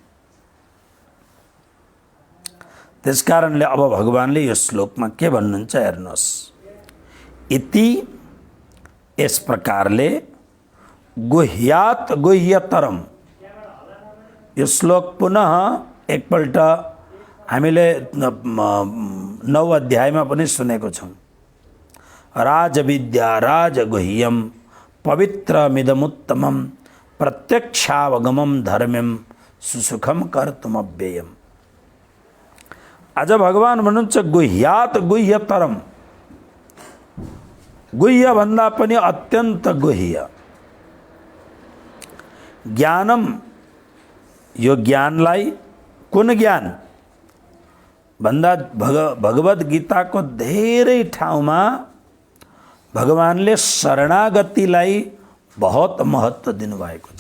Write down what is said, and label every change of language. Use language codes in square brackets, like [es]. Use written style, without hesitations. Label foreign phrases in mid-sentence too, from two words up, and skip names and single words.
[ne] त्यसकारणले अब भगवानले यो श्लोकमा के भन्नुहुन्छ हेर्नुहोस्। इति यस प्रकारले [sa] गुह्यात गुह्यतरम। [ne] यो श्लोक पुनः एकपल्ट हामीले 9 अध्यायमा पनि सुनेको छौँ। [sa] राजविद्या राजगुह्यम पवित्रमिदमुत्तमं प्रत्यक्षावगमं धर्म्यं सुसुखम कर्तुमव्ययम्। [ne] आज भगवान भन्नुहुन्छ [sa] गुह्यात गुह्यतरम। [ne] गुह्य भन्दा पनि अत्यन्त गुह्य। ज्ञानम, यो ज्ञानलाई कुन ज्ञान भन्दा भगवत गीताको धेरै ठाउँमा भगवानले शरणागतिलाई बहुत महत्त्व दिनुभएको छ।